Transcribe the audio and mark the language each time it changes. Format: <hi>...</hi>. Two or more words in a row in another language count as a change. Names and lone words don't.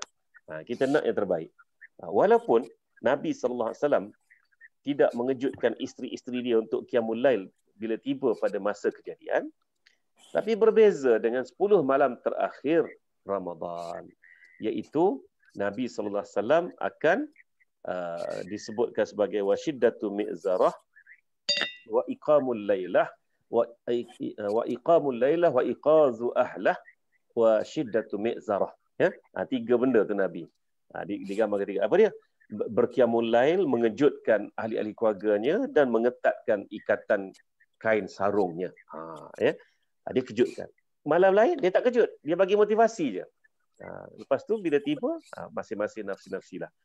<ms>Kita nak yang terbaik. Walaupun Nabi SAW tidak mengejutkan isteri-isteri dia untuk</ms> <ar>قيام الليل</ar> <ms>bila tiba pada masa kejadian, tapi berbeza dengan 10 malam terakhir Ramadan, iaitu Nabi SAW akan disebutkan sebagai</ms> <ar>وشدة مئزره وإقام الليلة وإقام الليلة وإيقاظ أهله وشدة مئزره.</ar> <ms>Ya, 3 benda tu Nabi. Digambar ketiga. Apa dia?</ms> <ar>قيام الليل,</ar> <ms>mengejutkan ahli-ahli keluarganya dan mengetatkan ikatan kain sarungnya. Ya. Dia kejutkan. Malam lain dia tak kejut, dia bagi motivasi je. Lepas tu bila tiba, masing-masing nafsi-nafsi lah.</ms>